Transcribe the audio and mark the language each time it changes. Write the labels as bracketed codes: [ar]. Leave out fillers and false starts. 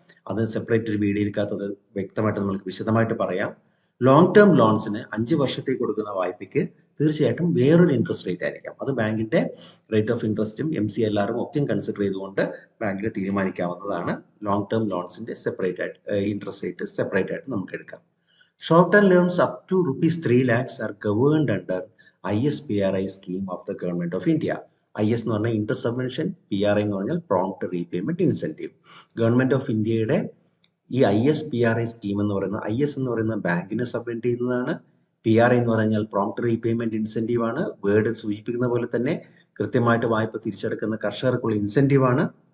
[ml] അത് സെപ്പറേറ്റ് ഒരു വീഡിയോയിൽക്കകത്ത് വ്യക്തമായിട്ട് നമുക്ക് വിശദമായിട്ട് പറയാം. ലോങ് ടേം ലോൺസിന് 5 വർഷത്തേക്ക് കൊടുക്കുന്ന വായ്പയ്ക്ക് തീർച്ചയായിട്ടും വേറൊരു ഇൻട്രസ്റ്റ് റേറ്റ് ആയിരിക്കാം. അത് ബാങ്കിന്റെ റേറ്റ് ഓഫ് ഇൻട്രസ്റ്റും MCLR ഒക്കെ കൺസിഡർ ചെയ്തുകൊണ്ട് ബാങ്കിന് തീരുമാനിക്കാവുന്നതാണ്. ലോങ് ടേം ലോൺസിന്റെ സെപ്പറേറ്റ് ആയിട്ട് ഇൻട്രസ്റ്റ് റേറ്റ് സെപ്പറേറ്റ് ആയിട്ട് നമുക്ക് എടുക്കാം. [en] Short term loans up to rupees 3 lakhs are governed under ISPRI scheme of the Government of India. [ml] IS എന്ന് പറഞ്ഞാൽ ഇൻട്രസ്റ്റ് സബ്വെൻഷൻ, PRI എന്ന് പറഞ്ഞാൽ prompt repayment incentive. Government of ഇന്ത്യയുടെ ഈ ISPRI സ്കീം എന്ന് പറയുന്ന IS എന്ന് പറയുന്ന ബാങ്കിനെ സബ്വെന്റ് ചെയ്യുന്നതാണ്. PRI എന്ന് പറഞ്ഞാൽ പ്രോംപ്റ്റ് റീപേയ്മെന്റ് ഇൻസെന്റീവ് ആണ്. വേർഡ് സൂചിപ്പിക്കുന്ന പോലെ തന്നെ കൃത്യമായിട്ട് വായ്പ തിരിച്ചടക്കുന്ന കർഷകർക്കുള്ള ഇൻസെന്റീവ് ആണ്.